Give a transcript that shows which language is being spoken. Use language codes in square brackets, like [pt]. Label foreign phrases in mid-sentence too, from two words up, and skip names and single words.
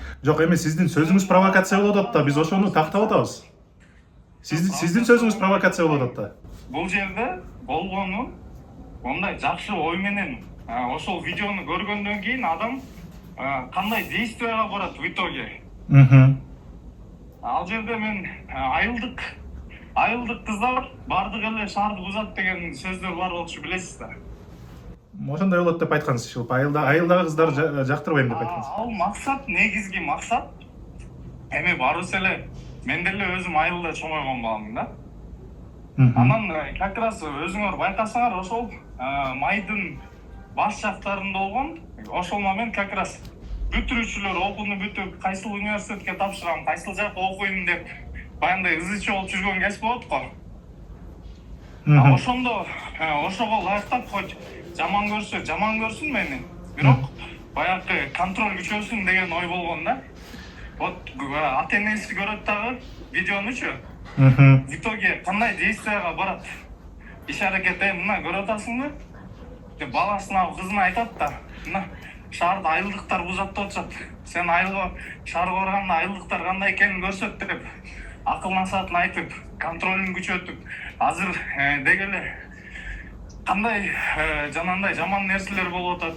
[ky] Жок, эми сиздин сөзүңүз провокация болуп атат да, биз ошону тактап атабыз. Сиздин сөзүңүз провокация болуп атат да. Бул жерде болгону ондай жакшы ой менен ошол видеону көргөндөн кийин адам кандай действияга барат [ru] в итоге. [ky] Ал жерде мен айылдык кыздар бардык эле шаарды бузат деген сөздөр бар болчу, билесиз да. Ошондой болот деп айткансыз, ушул айылдагы кыздар жактырбайм деп айткансыз. Ал максат, негизги максат эми барыбыз эле мен деле өзүм айылда чоңойгон баламын да. Анан [ru] как раз [ky] өзүңөр байкасаңар ошол майдын баш жактарында болгон ошол момент [ru] как раз [ky] бүтүрүүчүлөр окууну бүтүп, кайсыл университетке тапшырам, кайсыл жакка окуйм деп баягындай ызычы болуп жүргөн кез болот го. Ошондо ошого ылайыктап хоть жаман көрсө жаман көрсүн мени, бирок баягы контроль күчөсүн деген ой болгон да. Вот ата энеси көрөт дагы видеонучу. [ru] В итоге [ky] кандай действияга барат? Иш аракет, мына көрүп атасыңбы? Деп баласына, кызына айтат да, мына шаарды айылдыктар бузат деп атышат. Сен айылга шаарга барганда айылдыктар кандай экенин көрсөт деп акыл насаатын айтып, контролун күчөтүп, азыр деги эле кандай жанагындай жаман нерселер болуп атат.